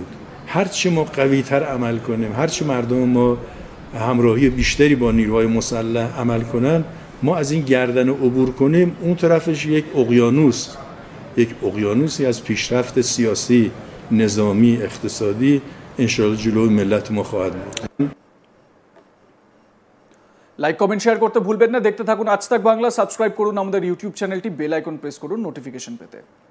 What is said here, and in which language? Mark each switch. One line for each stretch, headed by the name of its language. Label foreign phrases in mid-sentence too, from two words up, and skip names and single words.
Persian: هرچی ما قوی‌تر عمل کنیم، هرچی مردم ما همراهی بیشتری با نیروهای مسلح عمل کنن، ما از این گردن عبور کنیم اون طرفش یک اقیانوسی از پیشرفت سیاسی، نظامی، اقتصادی انشاءالله جلوی ملت ما خواهد بود.
English: like, comment, share
Bangla: করতে ভুলবেন না। দেখতে থাকুন আজ তাক বাংলা। সাবস্ক্রাইব করুন আমাদের ইউটিউব চ্যানেলটি,
English: bell icon press
Bangla: করুন নোটিফিকেশন পেতে।